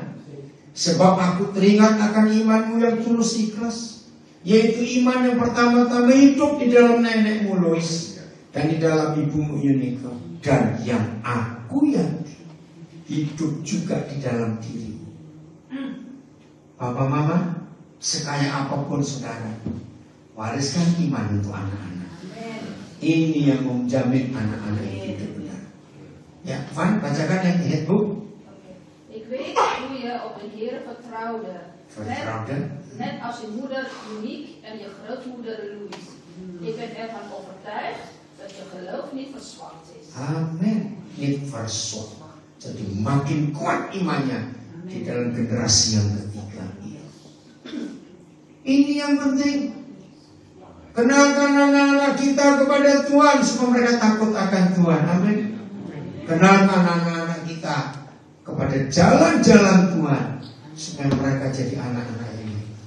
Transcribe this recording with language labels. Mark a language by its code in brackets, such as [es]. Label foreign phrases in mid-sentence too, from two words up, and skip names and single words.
[id] Sebab aku teringat akan imanmu yang tulus ikhlas, yaitu iman yang pertama-tama hidup di dalam nenekmu Lois dan di dalam ibumu Eunike, dan yang aku yakin hidup juga di dalam dirimu. Bapak mama, sekaya apapun saudara, wariskan iman untuk anak-anak. Ini yang menjamin anak-anak itu hidup benar. Ya, Van, bacakan yang lihat bu. [nl] Ik weet hoe je op de Heer vertrouwde. Net als je moeder Eunieke en je grootmoeder Louise. Ik ben ervan overtuigd dat je geloof niet verzwakt is. Amin. Niet verzwakt. [id] Jadi makin kuat imannya di dalam generasi yang ketiga. Ini yang penting. Kenalkan anak-anak kita kepada Tuhan supaya mereka takut akan Tuhan. Amin. Kenalkan anak-anak kita kepada jalan-jalan Tuhan supaya mereka jadi anak-anak ini.